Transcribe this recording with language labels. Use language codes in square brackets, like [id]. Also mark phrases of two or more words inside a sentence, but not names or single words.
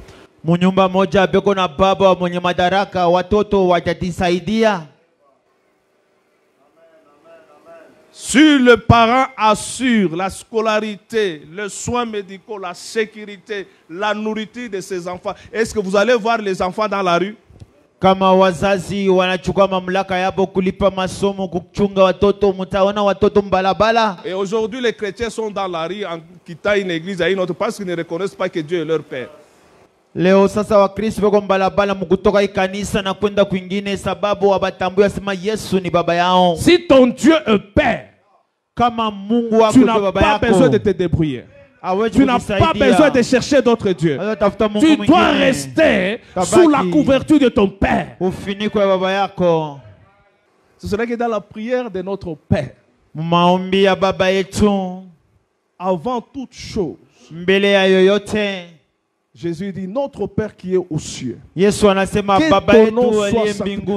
[fr] Si le parent assure la scolarité, le soin médicaux, la sécurité, la nourriture de ses enfants, est-ce que vous allez voir les enfants dans la rue? [sw] Kama wazazi wanachukua mamlaka yabo kulipa masomo kuchunga watoto, mtaona watoto mbalabala. [fr] Et aujourd'hui les chrétiens sont dans la rue en quittant une église à une autre parce qu'ils ne reconnaissent pas que Dieu est leur Père. [sw] Leo sasa Wakristo wako mbalabala mkutoka ikanisa na kwenda kwingine sababu wabatambua sema Yesu ni baba yao. [fr] Si ton Dieu est Père, [sw] kama Mungu wako [fr] tu n'as pas besoin de te débrouiller. Tu n'as pas besoin de chercher d'autres dieux. Tu dois rester sous la couverture de ton Père. Ce serait que dans la prière de notre Père, avant toute chose, Jésus dit, notre Père qui est aux cieux, que ton nom soit sanctifié.